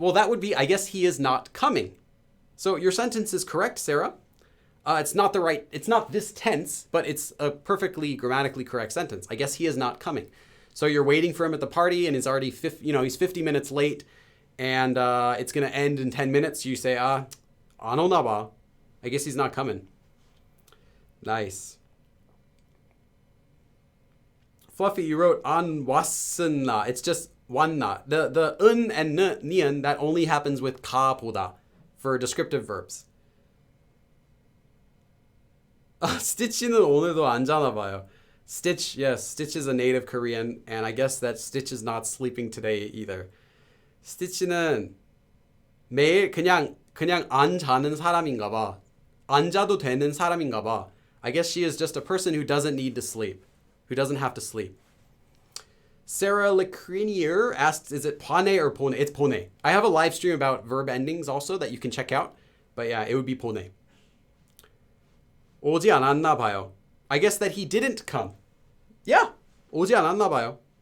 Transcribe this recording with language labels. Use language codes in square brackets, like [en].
[en] Well, that would be, I guess he is not coming. So your sentence is correct, Sarah. It's not this tense, but it's a perfectly grammatically correct sentence. I guess he is not coming. So you're waiting for him at the party and he's already, he's 50 minutes late and it's going to end in 10 minutes. [ko] You say, 안 오나 봐. [en] I guess he's not coming. Nice. Fluffy, you wrote [ko] 안 왔으나. [en] It's just 왔나. The and nian, that only happens with 가 보다 for descriptive verbs. [ko] Stitch는 오늘도 안 자나 봐요. [en] Stitch, yes, Stitch is a native Korean, and I guess that Stitch is not sleeping today either. [ko] Stitch는 매일 그냥 안 자는 사람인가 봐. 안 자도 되는 사람인가 봐. [en] I guess she is just a person who doesn't need to sleep, who doesn't have to sleep. Sarah Lecrinier asked, is it pone or pone? It's pone. I have a live stream about verb endings also that you can check out, but yeah, it would be pone. [ko] 오지 않았나 봐요. [en] I guess that he didn't come. [ko] Yeah, 오지 않았나 봐요.